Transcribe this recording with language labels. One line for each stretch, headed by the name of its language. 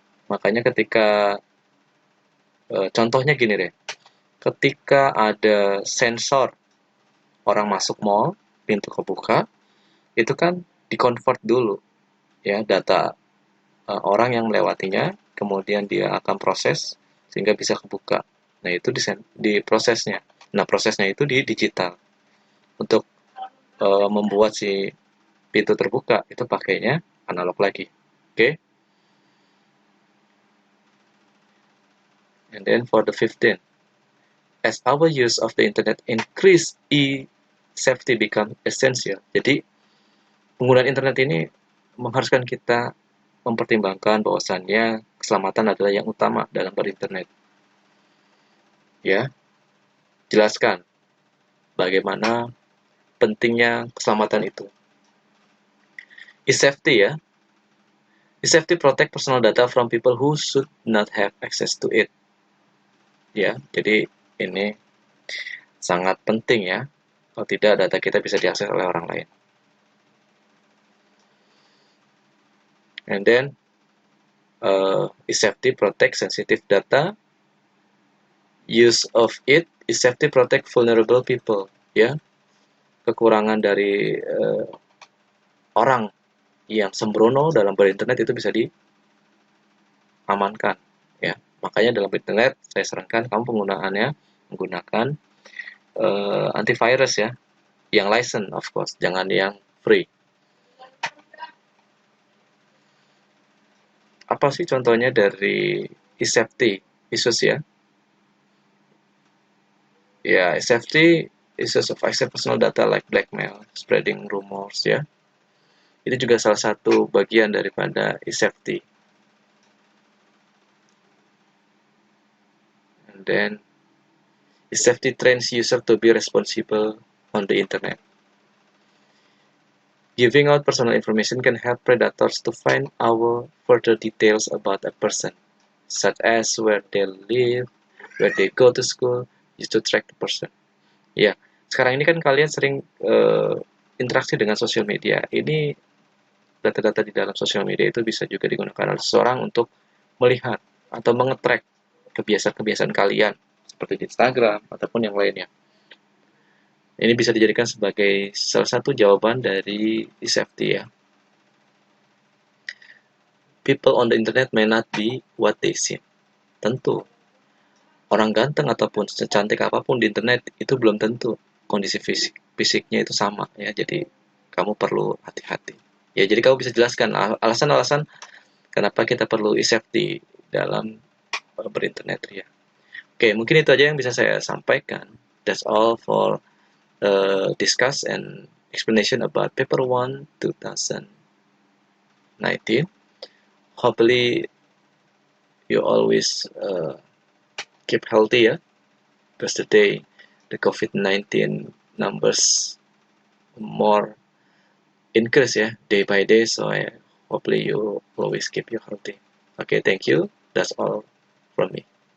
Indonesian: Makanya ketika contohnya gini deh, ketika ada sensor orang masuk mall, pintu kebuka, itu kan dikonvert dulu ya data orang yang melewatinya, kemudian dia akan proses sehingga bisa kebuka. Nah, itu di prosesnya. Nah, prosesnya itu di digital. Untuk membuat si pintu terbuka itu pakainya analog lagi. Oke. Okay?
English: And then for the 15, as our use of the internet increase, e-safety become essential.
Indonesian: Jadi, penggunaan internet ini mengharuskan kita mempertimbangkan bahwasannya keselamatan adalah yang utama dalam berinternet. Ya, jelaskan bagaimana pentingnya keselamatan itu. E-safety ya.
English: E-safety protect personal data from people who should not have access to it.
Indonesian: Ya, jadi ini sangat penting ya. Kalau tidak, data kita bisa diakses oleh orang lain.
English: And then, e-safety protect sensitive data. Use of it, e-safety protect vulnerable people.
Indonesian: Ya, kekurangan dari orang yang sembrono dalam berinternet itu bisa diamankan. Ya, makanya dalam internet saya sarankan kamu penggunaannya menggunakan antivirus ya, yang license of course, jangan yang free. Apa sih contohnya dari e-safety issues ya?
English: Ya, e-safety issues of access personal data like blackmail, spreading rumors ya.
Indonesian: Itu juga salah satu bagian daripada e-safety.
English: And then e-safety trains user to be responsible on the internet. Giving out personal information can help predators to find out further details about a person, such as where they live, where they go to school, used to track the person.
Indonesian: Ya, sekarang ini kan kalian sering interaksi dengan sosial media. Ini data-data di dalam sosial media itu bisa juga digunakan oleh seseorang untuk melihat atau mengetrack kebiasaan-kebiasaan kalian, seperti di Instagram ataupun yang lainnya. Ini bisa dijadikan sebagai salah satu jawaban dari e-safety ya.
English: People on the internet may not be what they seem.
Indonesian: Tentu, orang ganteng ataupun secantik apapun di internet itu belum tentu kondisi fisiknya itu sama ya. Jadi kamu perlu hati-hati. Ya, jadi kamu bisa jelaskan alasan-alasan kenapa kita perlu e-safety dalam berinternet ya. Oke, mungkin itu aja yang bisa saya sampaikan.
English: That's all for discuss and explanation about paper 1 2019. Hopefully you always keep healthy ya, because today the COVID-19 numbers more increase ya, day by day, so hopefully you always keep you healthy. Okay, thank you. That's all from me.